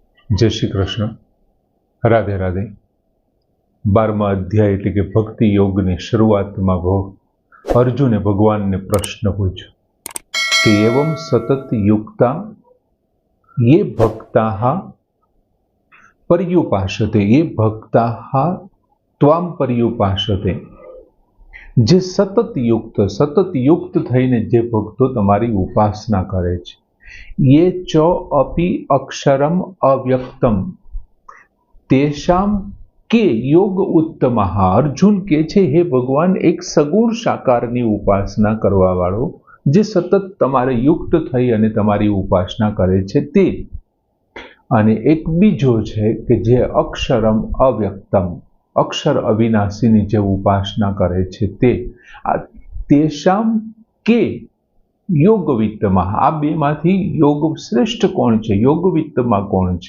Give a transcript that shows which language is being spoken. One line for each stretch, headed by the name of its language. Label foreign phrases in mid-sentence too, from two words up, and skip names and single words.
Gujarati: જય શ્રી કૃષ્ણ, રાધે રાધે। 12મા અધ્યાય એટલે કે ભક્તિ યોગની શરૂઆતમાં અર્જુને ભગવાનને પ્રશ્ન પૂછ્યો કે
Sanskrit: एवम सतत युक्ता ये भक्ताः पर्युपासते, ये भक्ताः त्वाम पर्युपासते,
Gujarati: જે સતત યુક્ત થઈને જે ભક્તો તમારી ઉપાસના કરે છે,
Sanskrit: ये च अपि अक्षरम अव्यक्तम तेषाम के योग उत्तमः।
Gujarati: અર્જુન કે છે, હે ભગવાન, એક સગુણ સાકારની ઉપાસના કરવા વાળો જે સતત તમારે યુક્ત થઈ અને તમારી ઉપાસના કરે છે તે, અને એક બીજો છે કે જે
Sanskrit: अक्षरम अव्यक्तम,
Gujarati: અક્ષર અવિનાશીની જે ઉપાસના કરે છે તે, આ
Sanskrit: तेषाम के
Gujarati: યોગવિત્તમાં, આ બેમાંથી યોગ શ્રેષ્ઠ કોણ છે, યોગવિત્તમાં કોણ છે?